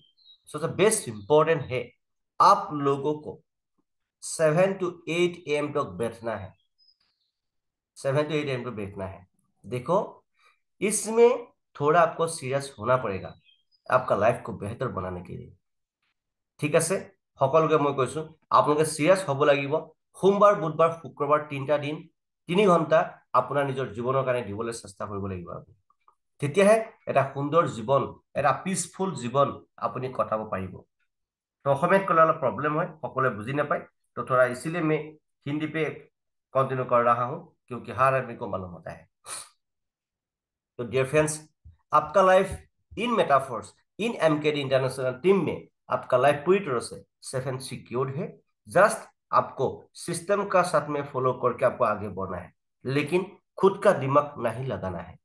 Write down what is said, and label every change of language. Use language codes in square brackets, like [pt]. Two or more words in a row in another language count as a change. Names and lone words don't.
[hi] सबसे [en] best important [hi] है आप लोगों को 7 to 8 AM तक बैठना है। 7 to 8 AM तक बैठना है। देखो, इसमें थोड़ा आपको सीरियस होना पड़ेगा आपका लाइफ को बेहतर बनाने के लिए। [as] ঠিক আছে, সকলোকে মই কৈছো আপোনালোকে সিৰিয়াছ হ'ব লাগিব। সোমবাৰ বুধবাৰ শুক্ৰবাৰ 3টা দিন 3 ঘণ্টা আপোনাৰ নিজৰ জীৱনৰ কাৰণে দিবলৈ চেষ্টা কৰিব লাগিব। তেতিয়াহে এটা সুন্দৰ জীৱন, এটা পিসফুল জীৱন আপুনি কটাব পাৰিব। तो অসমীয়াত ক'লে অলপ प्रॉब्लम হয়, সকলোৱে বুজি নাপায়। [hi] तो थोड़ा इसीलिए मैं हिंदी पे कंटिन्यू कर रहा हूं, क्योंकि हर आदमी को मालूम होता है। तो [en] dear friends, [hi] आपका [en] life in Metaforce, in MKD International team [hi] में आपका लाइफ पूरी तरह से [en] safe and secured [hi] है। जस्ट आपको सिस्टम का साथ में फॉलो करके आपको आगे बढ़ना है, लेकिन खुद का दिमाग नहीं लगाना है।